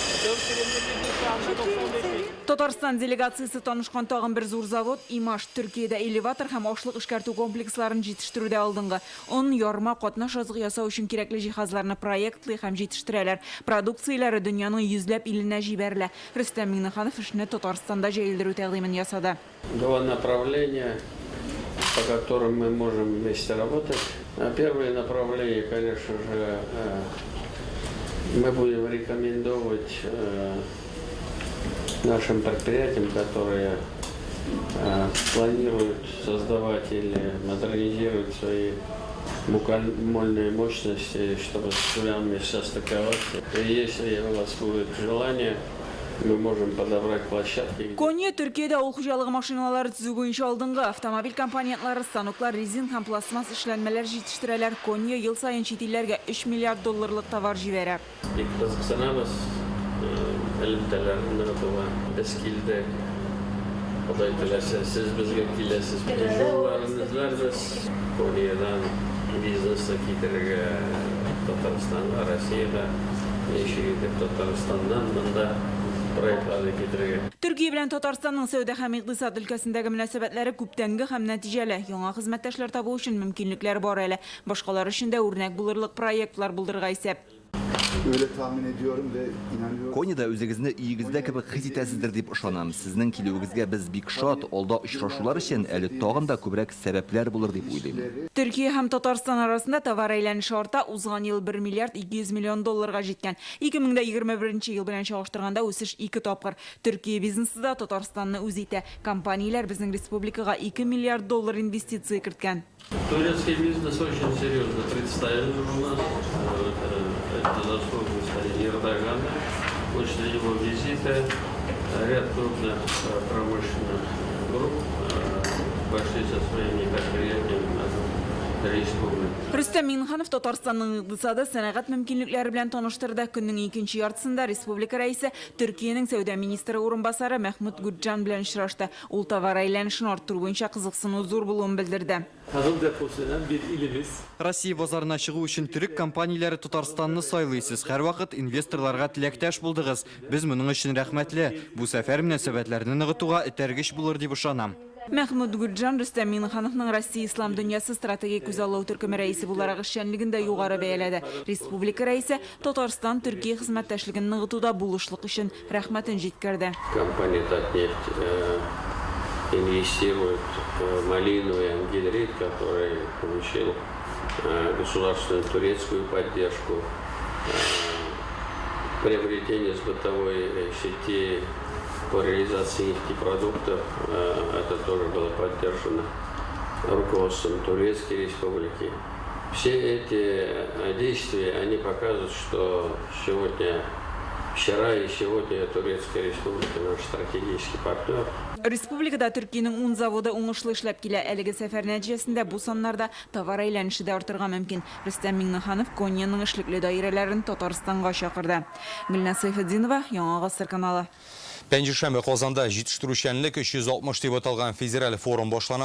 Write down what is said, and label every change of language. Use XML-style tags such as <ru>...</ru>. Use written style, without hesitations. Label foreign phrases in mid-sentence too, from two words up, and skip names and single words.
<tt>Татарстан делегациясе танышкан тагын бер зур завод Имаш Төркиядә элеватор һәм ашлык эшкәртү комплексларын җитештерүдә алдынгы. Он ярма катнаш азык ясау өчен кирәкле җиһазларны проектлый һәм җитештерәләр. Продукцияләре дөньяның йөзләп иленә җибәрелә. Рөстәм Миннеханов эшне Татарстанда җәелдерү тәкъдимен ясады.</tt> <ru>Два направления, по которым мы можем вместе работать. Первое направление, конечно же, мы будем рекомендовать нашим предприятиям, которые планируют создавать или модернизировать свои мукальные мощности, чтобы с кулями состыковаться. И если у вас будет желание, мы можем подобрать площадки.</ru> <tt>Konya Türkiye'de авыл хуҗалыгы машиналары төзү буенча алдынгы автомобиль компонентлары, станоклар, резин һәм пластмасс эшләнмәләр җитештерәләр. Konya ел сайын чит илләргә 3 миллиард долларлык товар җибәрә. Кызыксынабыз, элемтәләрне ныгытуга. Без килдек. Ходай теләсә, сез безгә киләсез. Жолларны эзләрбез. Konyaдан бизнесны китерергә Татарстанга, Россиягә, яшәгән Татарстаннан монда проектларды китерергә. Төркия белән Татарстанның сәүдә һәм икътисад өлкәсендәге мөнәсәбәтләре күптәнге һәм нәтиҗәле. Яңа хезмәттәшләр табу өчен мөмкинлекләр бар әле. Башкалар өчен дә үрнәк булырлык проектлар булдырырга исәп.</tt> <tr>Öyle tahmin ediyorum ve inanıyorum.</tr> <tt>Konya'da үзегезне өегездә кебек хис итәсездер дип ышанам. Сезнең килүегезгә без бик шат, алда очрашулар өчен әле тагын да күбрәк сәбәпләр булыр дип уйлыйм. Төркия һәм Татарстан арасында товар әйләнеше арта, узган ел 1 миллиард 200 миллион долларга җиткән. 2021 ел белән чагыштырганда үсеш 2 тапкыр. Төркия бизнесы да Татарстанны үз итә. Компанияләр безнең республикага 2 миллиард доллар инвестиция керткән.</tt> <ru>Турецкий бизнес очень серьезно представлен у нас. Это заслуга Эрдогана. После его визита ряд крупных промышленных групп пошли со своими предприятиями на республику.</ru> <tt>Рөстәм Миннеханов Татарстанның икътисады, сәнәгать мөмкинлекләре белән таныштырды. Көннең 2нче яртысында республика рәисе Төркиянең сәүдә министры урынбасары Мәхмүд Гуджан белән очрашты. Ул товар әйләнешен арттыру буенча кызыксыну зур булуын белдерде. Россия базарына чыгу өчен төрек компанияләре Татарстанны сайлыйсыз. Һәрвакыт инвесторларга теләктәш булдыгыз. Без моның өчен рәхмәтле. Бу сәфәр мөнәсәбәтләрне ныгытуга этәргеч булыр дип ышанам. Мәхмүд Гүлжан Рүстәм Миннехановның Россия ислам дөньясы стратегик күзаллау төркеме рәисе буларак эшчәнлеген дә югары бәяләде. Республика рәисе Татарстан Төркия хезмәттәшлеген ныгытуда булышлык өчен рәхмәтен җиткерде.</tt> <ru>Компания «Татнефть» инвестирует в малину и ангидрит, который получил государственную турецкую поддержку. Приобретение бытовой сети по реализации нефтепродуктов, это тоже было поддержано руководством Турецкой Республики. Все эти действия, они показывают, что вчера и сегодня Турецкая Республика наш стратегический партнер.</ru> <tt>Республикада Төркиянең 10 заводы уңышлы эшләп килә. Әлеге сәфәр нәтиҗәсендә бу саннарда товар әйләнеше дә артырга мөмкин. Рөстәм Миннеханов Кониянең эшлекле даирәләрен Татарстанга чакырды. Гөлназ Сайфетдинова, Яңа Гасыр каналы. Пәнҗешәмбе Казанда җитештерүчәнлек 360 дип аталган федераль форум башлана.</tt>